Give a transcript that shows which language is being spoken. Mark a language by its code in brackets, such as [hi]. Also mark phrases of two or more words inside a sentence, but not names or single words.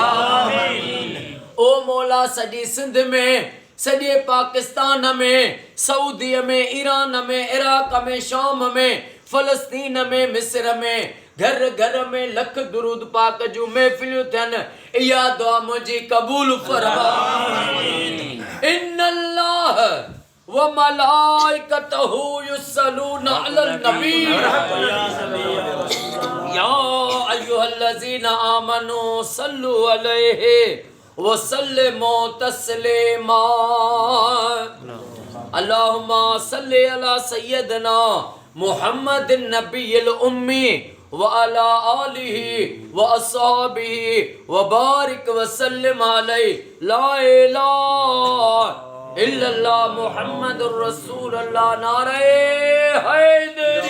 [sd] ओ मौला सॼी सिंध में सॼे पाकिस्तान में सऊदी में ईरान में इराक में शाम में फलस्तीन में मिस्र में घर घर में लख दुरूद पाक जूं महफिलियूं थियनि इहा दुआ मुंहिंजी कबूल फरमा। [ar] إن الله وملائكته يصلون على النبي يا أيها الذين آمنوا صلوا عليه وسلموا تسليما. اللهم صل على سيدنا محمد النبي الأمي وعلى آله وأصحابه وبارك وسلم عليه لا إله إلا الله محمد رسول الله. [ur] نعرۂ حیدر.